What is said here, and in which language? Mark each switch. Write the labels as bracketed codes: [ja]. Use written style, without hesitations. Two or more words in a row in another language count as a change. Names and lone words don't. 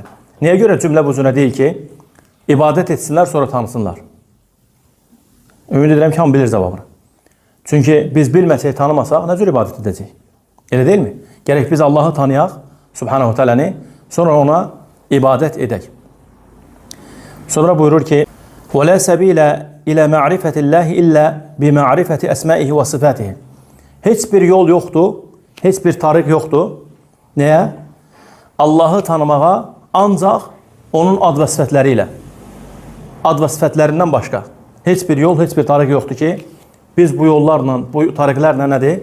[az] Niyə görə cümlə bu cürə deyil ki, ibadət etsinlər, sonra tanısınlar? Ümid edirəm ki, hamı bilir cavabını. Çünki biz bilməsək, tanımasaq, nə cür ibadət edəcək? Elə deyilmi? Gərək biz Allahı tanıyaq, [ar] سبحانه تعالى, [az] sonra ona ibadət edək. Sonra buyurur ki, [ar] وَلَا سَبِيلَ إِلَى مَعْرِفَةِ اللّٰهِ إِلَّا بِمَعْرِفَةِ أَسْمَائِهِ وَصِفَاتِهِ. [az] Heç bir yol yoxdur, heç bir tariq yoxdur. Nəyə? Allahı tanımağa ancaq onun ad və sifətləri ilə. Ad və sifətlərindən başqa. Heç bir yol, heç bir tariq yoxdur ki, biz bu yollarla, bu tariqlərlə nədir?